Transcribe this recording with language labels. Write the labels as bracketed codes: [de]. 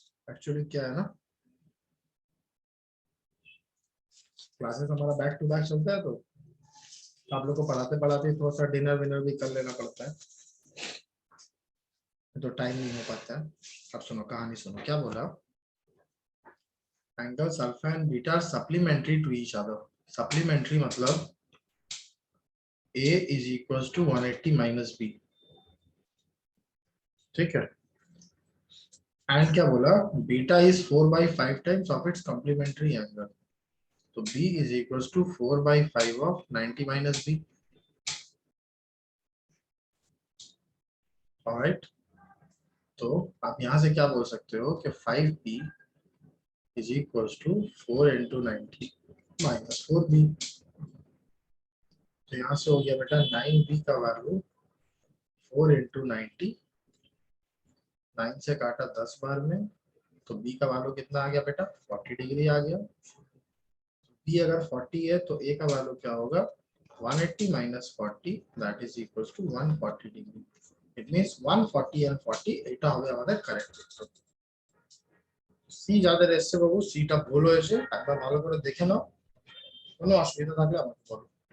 [hi] Actually क्या है ना, क्लासेस हमारा बैक टू बैक चलता है, तो आप लोग को पढ़ाते पढ़ाते थोड़ा सा डिनर विनर भी कर लेना पड़ता है, तो टाइम नहीं हो पाता है। अब सुनो कहानी सुनो, क्या बोला, angles alpha and beta are supplementary to each other. Supplementary मतलब [en] a is equals to 180 minus b, [hi] ठीक है। एंड क्या बोला, beta is 4/5 times of its complementary angle, तो [en] b is equals to 4/5 of 90 minus b, [hi] alright. तो आप यहां से क्या बोल सकते हो कि [en] 5b is equals to 4 into 90 minus 4b, [hi] तो यहाँ से हो गया बेटा 9b का वैल्यू 4 into 90, 9 से काटा 10 बार में, तो b का वैल्यू कितना आ गया बेटा, 40 डिग्री आ गया। b अगर 40 है तो a का वैल्यू क्या होगा, [en] 180 minus 40, that is equals to 140 [hi] degree. [en] It means 140 and 40 [bn] এটা হবে আমাদের কারেক্ট উত্তর। সি যাদের এসছে বাবু, সিটা ভুল হয়েছে, একবার ভালো করে দেখে নাও, কোনো অসুবিধা থাকলে আমাকে বলো।